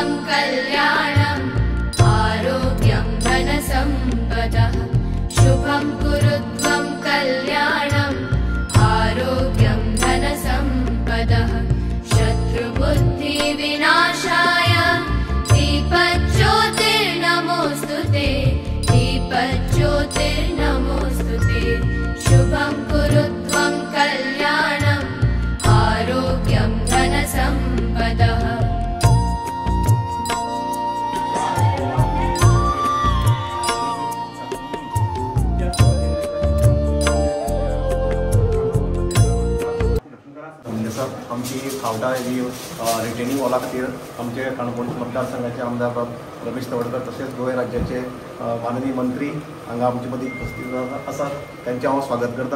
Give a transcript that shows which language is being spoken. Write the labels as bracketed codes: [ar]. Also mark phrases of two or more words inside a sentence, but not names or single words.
[sa] कल्याणम् आरोग्यं धनसम्पदः शुभं कुरु त्वं कल्याणम् आरोग्यं धनसम्पदः शत्रुबुद्धिविनाशाय दीपज्योतिर्नमोऽस्तुते दीपज्योतिर्नमोऽस्तुते शुभं कुरु त्वं कल्याणम् आरोग्यं धनसम्पदः [kok] आमची खावडा ही [en] retaining wall [kok] खातीर आमचे काणकोण मतदारसंघाचे आमदार रमेश तवडकर तसेच गोंय राज्याचे माननीय मंत्री हांगा आमचे मदीं उपस्थित आसात त्यांचे हांव स्वागत करता।